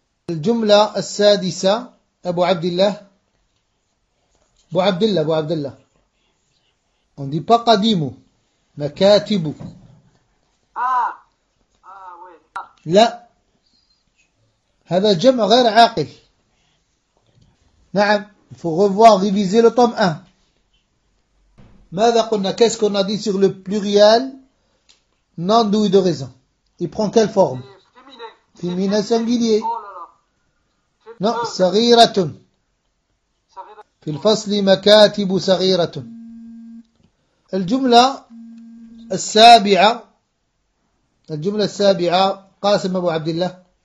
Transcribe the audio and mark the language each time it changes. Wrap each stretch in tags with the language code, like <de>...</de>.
<ar>الجملة السادسة أبو عبد الله أبو عبد الله عندي قديم مكاتب لا هذا جمع غير عاقل.</ar> <fr>نعم faut revoir réviser le tome 1.</fr> <ar>ماذا قلنا</ar> <fr>qu'est-ce qu'on a dit sur le pluriel non doué de raison il prend quelle forme féminin singulier non</fr> <ar>صغيرة في الفصل مكاتب صغيرة الجملة السابعة، الجملة السابعة قاسم أبو عبد الله.</ar>